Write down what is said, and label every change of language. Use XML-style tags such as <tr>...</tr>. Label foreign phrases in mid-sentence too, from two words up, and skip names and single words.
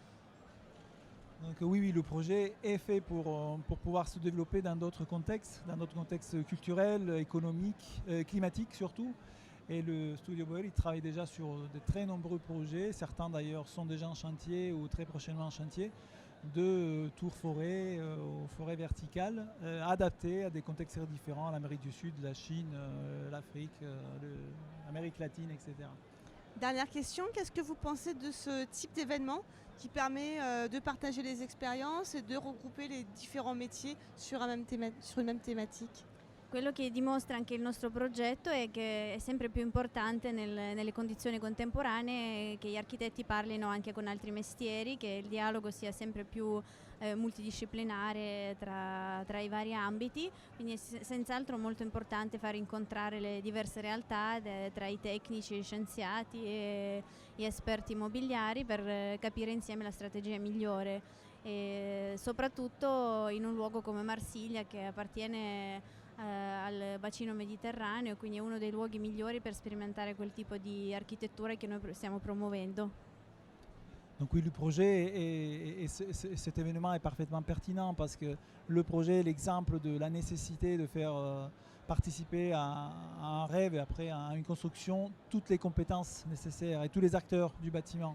<fr>Donc oui, le projet est fait pour pouvoir se développer dans d'autres contextes culturels, économiques, climatiques surtout. Et le Studio Boeri travaille déjà sur de très nombreux projets, certains d'ailleurs sont déjà en chantier ou très prochainement en chantier, de tours forêt aux forêts verticales, adaptées à des contextes très différents, à l'Amérique du Sud, la Chine, l'Afrique, l'Amérique latine, etc. Dernière question, qu'est-ce que vous pensez de ce type d'événement qui permet de partager les expériences et de regrouper les différents métiers sur une même thématique?</fr> <it>Quello che dimostra anche il nostro progetto è che è sempre più importante nelle condizioni contemporanee che gli architetti parlino anche con altri mestieri, che il dialogo sia sempre più multidisciplinare tra i vari ambiti, quindi è senz'altro molto importante far incontrare le diverse realtà tra i tecnici, gli scienziati e gli esperti immobiliari per capire insieme la strategia migliore. E soprattutto in un luogo come Marsiglia che appartiene al bacino mediterraneo, quindi è uno dei luoghi migliori per sperimentare quel tipo di architettura che noi stiamo promuovendo.</it> <fr>Donc oui, le projet et cet événement est parfaitement pertinent parce que le projet est l'exemple de la nécessité de faire participer à un rêve et après à une construction toutes les compétences nécessaires et tous les acteurs du bâtiment.</fr>